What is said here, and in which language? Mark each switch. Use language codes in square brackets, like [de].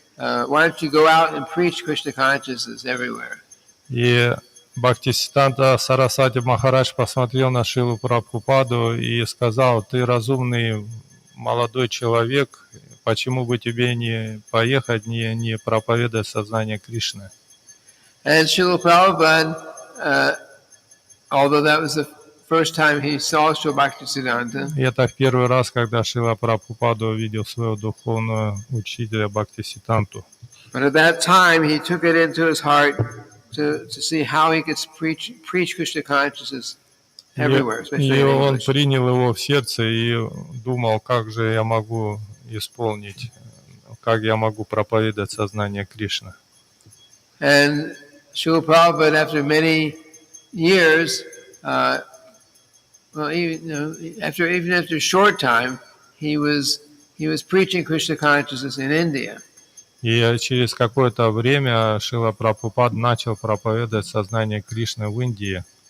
[en] Why don't you go out and preach Krishna consciousness everywhere?" [ru] И Бхактисиддханта Сарасвати Махарадж посмотрел на Шрилу Прабхупаду и сказал: ты разумный молодой человек, почему бы тебе не поехать, не проповедовать сознание Кришны? [en] And Srila Prabhupada, although that was the first time he saw Srila Bhaktisiddhanta, [ru] И это в первый раз, когда Шрила Прабхупада увидел своего духовного учителя Бхактисиддханту. [en] But at that time, he took it into his heart to see how he could preach Krishna consciousness everywhere, [ru] И [en] especially in [ru] он [en] English. [ru] принял его в сердце и думал, как же я могу исполнить, как я могу проповедовать сознание Кришны. [en] And Srila Prabhupada, after many years, even after a short time, he was preaching Krishna consciousness in India. [ru] И через какое-то время Шрила Прабхупад начал проповедовать сознание Кришны в Индии.